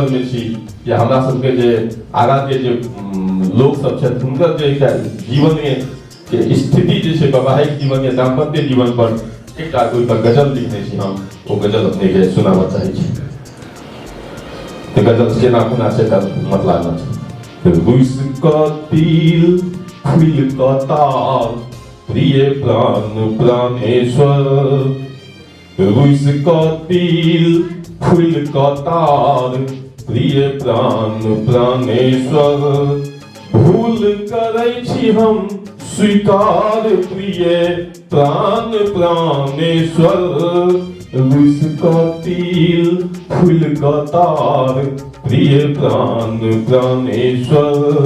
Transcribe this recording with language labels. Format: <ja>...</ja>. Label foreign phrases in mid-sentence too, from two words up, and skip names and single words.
<mai>में छी या हमरा सबके जे आगा के जे लोग सब छथि हुनकर जे एकटा जीवन में के स्थिति जे छै वैवाहिक जीवन या दाम्पत्य जीवन पर एकटा कोई पर गजल लिखने छी हम वो गजल अपने के सुनाबऽ चाहै छी तो गजल केना कोना छै एकर मतलब छै रुइस क तिल फूल क ताल प्रिय प्राण प्राणेश्वर रुइस क तिल फूल क ताल प्रिय प्राण प्राणेश्वर भूल करै छी हम स्वीकार प्रिय प्राण प्राणेश्वर रुइस क तिल फूल क तार प्रिय प्राण प्राणेश्वर</mai>